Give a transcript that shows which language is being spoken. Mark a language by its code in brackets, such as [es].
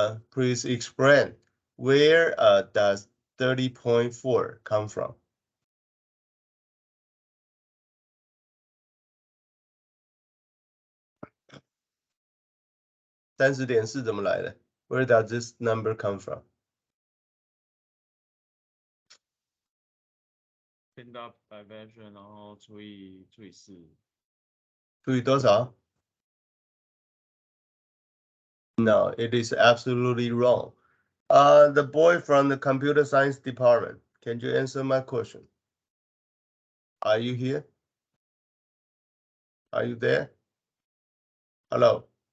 [en] Please explain. Where does 30.4 come from? [zh] 30.4怎么来的？ [en] Where does this number come from? [zh] 听到 [en] by version， [zh] 然后除以4。除以多少？ [en] No, it is absolutely wrong. The boy from the computer science department, can you answer my question? Are you here? Are you there? Hello?